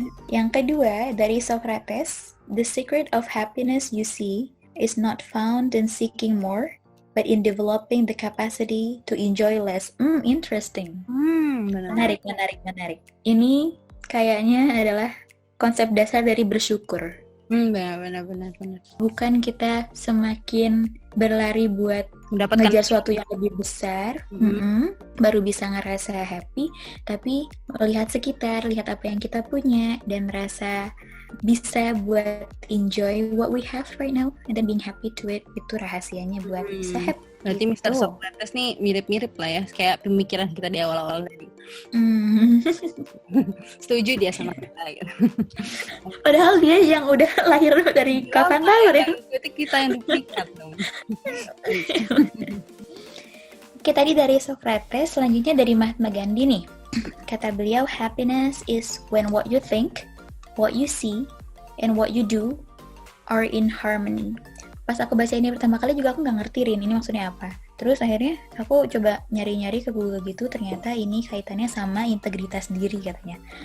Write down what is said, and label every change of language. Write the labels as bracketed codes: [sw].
[id] Yang kedua dari [en] Socrates, the secret of happiness you see is not found in seeking more, but in developing the capacity to enjoy less. Interesting. [id] Menarik. Ini kayaknya adalah konsep dasar dari bersyukur. Benar. Bukan kita semakin berlari buat mendapatkan ngejar sesuatu yang lebih besar, baru bisa ngerasa happy, tapi melihat sekitar, lihat apa yang kita punya, dan merasa bisa buat [en] enjoy what we have right now, and then being happy to it, [id] itu rahasianya buat bisa happy. Berarti Mr. Socrates nih mirip-mirip lah ya, kayak pemikiran kita di awal-awal tadi. Setuju dia sama kita gitu. Padahal dia yang udah lahir dari kapan tahu ya. Berarti kita yang duplikat dong. Oke, tadi dari Socrates, selanjutnya dari Mahatma Gandhi nih. Kata beliau, [en] happiness is when what you think, what you see, and what you do are in harmony. [id] Pas aku baca ini pertama kali juga aku nggak ngerti Rin, ini maksudnya apa. Terus akhirnya aku coba nyari-nyari ke Google gitu, ternyata ini kaitannya sama integritas diri katanya.